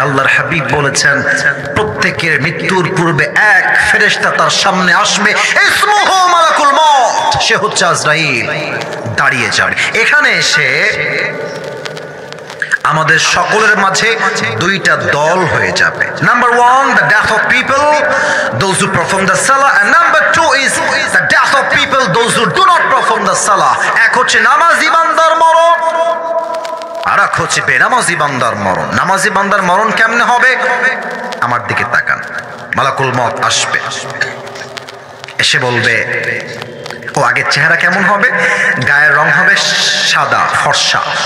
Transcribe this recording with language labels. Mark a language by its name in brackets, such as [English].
[Bangla] আল্লাহর হাবিব বলেছেন, প্রত্যেকের মৃত্যুর পূর্বে এক ফেরেশতা তার সামনে আসবে, [Arabic] ইসমুহু মালাকুল মউত, [Bangla] সে হচ্ছে আজরাইল। দাঁড়িয়ে যাবে। এখানে এসে আমাদের সকলের মাঝে দুইটা দল হয়ে যাবে। [English] Number 1, the death of people, those who perform the salah, and number 2 is the death of people, those who do not perform the salah. [Bangla] এক হচ্ছে নামাজি বান্দার মরণ, আর এক হচ্ছে বেনামাজি বান্দার মরণ। নামাজি বান্দার মরণ কেমনে হবে? আমার দিকে তাকান, মালাকুল মউত আসবে, এসে বলবে, ও আগের চেহারা কেমন হবে? গায়ের রং হবে সাদা ফর্সা,